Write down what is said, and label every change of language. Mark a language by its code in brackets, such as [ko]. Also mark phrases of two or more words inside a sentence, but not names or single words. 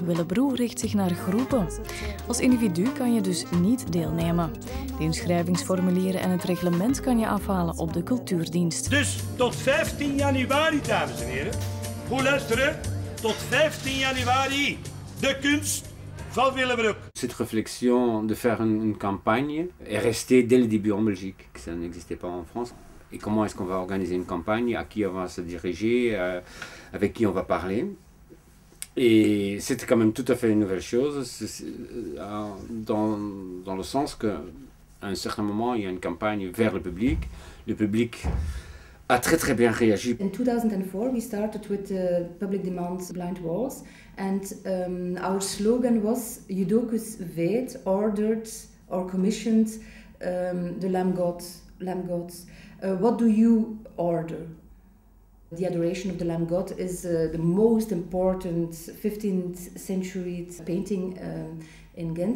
[nl] Willebroek richt zich naar groepen. Als individu kan je dus niet deelnemen. De inschrijvingsformulieren en het reglement kan je afhalen op de cultuurdienst. Dus tot 15 januari, dames en heren. Goed luisteren. Tot 15 januari. De kunst van Willebroek. [fr] Cette réflexion de faire une campagne est restée dès le début en Belgique, que ça n'existait pas en France. Et comment est-ce qu'on va organiser une campagne, à qui on va se diriger, avec qui on va parler. Et c'était quand même tout à fait une nouvelle chose, dans le sens qu'à un certain moment, il y a une campagne vers le public. Le public a très bien réagi. [en] In 2004 we started with the public demand blind walls, and our slogan was Judocus weet, ordered or commissioned the lamb gods. What do you order? The adoration of the lamb god is the most important 15th century painting in Ghent.